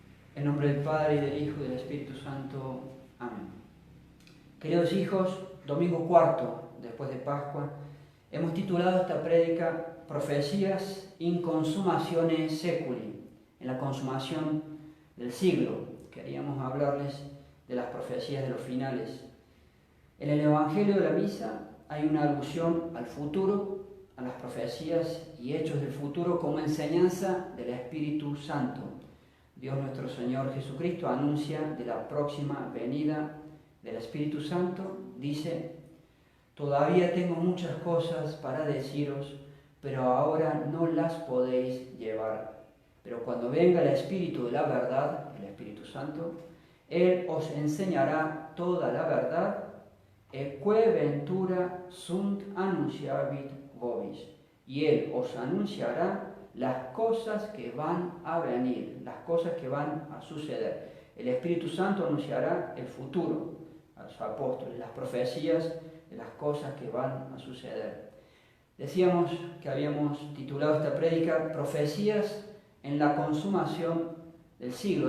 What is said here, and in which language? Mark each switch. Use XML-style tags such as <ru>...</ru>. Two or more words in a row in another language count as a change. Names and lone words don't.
<es>En nombre del Padre, y del Hijo, y del Espíritu Santo. Amén. Queridos hijos, domingo cuarto, después de Pascua, hemos titulado esta prédica Profecías</es> <la>in consumatione seculi,</la> <es>en la consumación del siglo. Queríamos hablarles de las profecías de los finales. En el Evangelio de la Misa hay una alusión al futuro, a las profecías y hechos del futuro como enseñanza del Espíritu Santo. Dios nuestro Señor Jesucristo anuncia de la próxima venida del Espíritu Santo. Dice: todavía tengo muchas cosas para deciros, pero ahora no las podéis llevar. Pero cuando venga el Espíritu de la verdad, el Espíritu Santo, Él os enseñará toda la verdad,</es> <la>e quae ventura sunt annunciavit vobis,</la> <es>y Él os anunciará las cosas que van a venir, las cosas que van a suceder. El Espíritu Santo anunciará el futuro a los apóstoles, las profecías de las cosas que van a suceder. Decíamos que habíamos titulado esta prédica Profecías en la consumación del siglo.</es>